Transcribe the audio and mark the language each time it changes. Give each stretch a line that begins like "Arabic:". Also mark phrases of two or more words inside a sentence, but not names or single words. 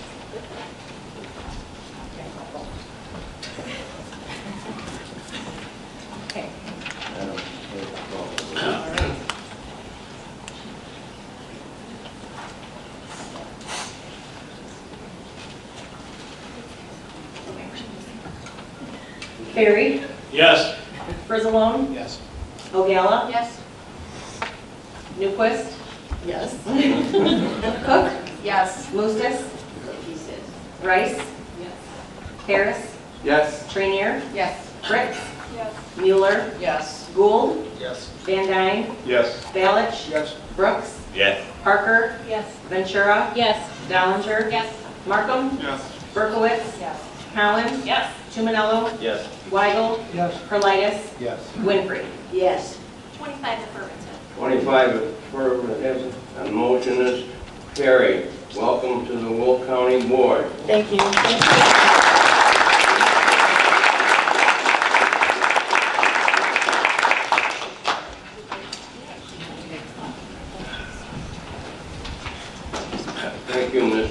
English: Okay. Madam Clerk, call the roll. All right. Barry? Yes. Frizzalone? Yes. Ogalla? Yes. Newquist? Yes. Cook? Yes. Moustis? He says. Rice? Harris? Yes. Trainier? Yes. Fritz? Yes. Mueller? Yes. Gould? Yes. Van Dyne? Yes. Balich? Yes. Brooks? Yes. Parker? Yes. Ventura? Yes. Dollinger? Yes. Markham? Yes. Berkowitz? Yes. Cowan? Yes. Tumanello? Yes. Weigel? Yes. Perlitis? Yes. Winfrey? Yes. 25 affirmative. 25 affirmative, and motion is carried. Welcome to the Will County Board. Thank you. Thank you, Ms.